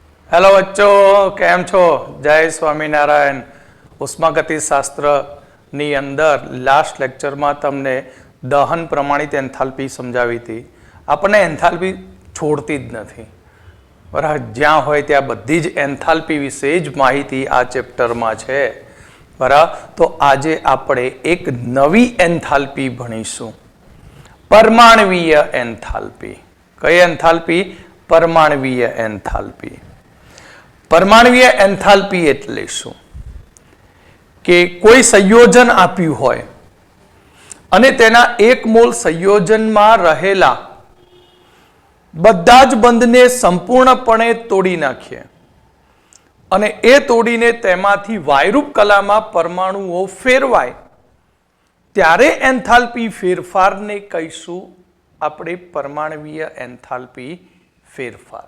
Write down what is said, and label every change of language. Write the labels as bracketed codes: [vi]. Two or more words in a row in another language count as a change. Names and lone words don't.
[gu] હેલો બચ્ચોં, કેમ છો? જય સ્વામીનારાયણ। ઉષ્માગતિ શાસ્ત્રની અંદર લાસ્ટ લેક્ચર માં તમને દહન પ્રમાણિત એન્થાલ્પી સમજાવી થી। આપણે એન્થાલ્પી છોડતી જ નથી, બરાબર। જ્યાં હોય ત્યાં બધી જ એન્થાલ્પી વિશે જ માહિતી આ ચેપ્ટર માં છે, બરાબર। તો આજે આપણે એક નવી એન્થાલ્પી ભણીશું, પરમાણવીય એન્થાલ્પી। કઈ એન્થાલ્પી? પરમાણવીય એન્થાલ્પી। પરમાણવીય એન્થાલ્પી એટલે શું કે કોઈ સંયોજન આપ્યું હોય અને તેના એક મોલ સંયોજન માં રહેલા બધા જ બંધને સંપૂર્ણપણે તોડી નાખીએ અને એ તોડીને તેમાંથી વાયુરૂપ કલામાં પરમાણુઓ ફેરવાય ત્યારે એન્થાલ્પી ફેરફારને કહીશું આપણે પરમાણવીય એન્થાલ્પી ફેરફાર।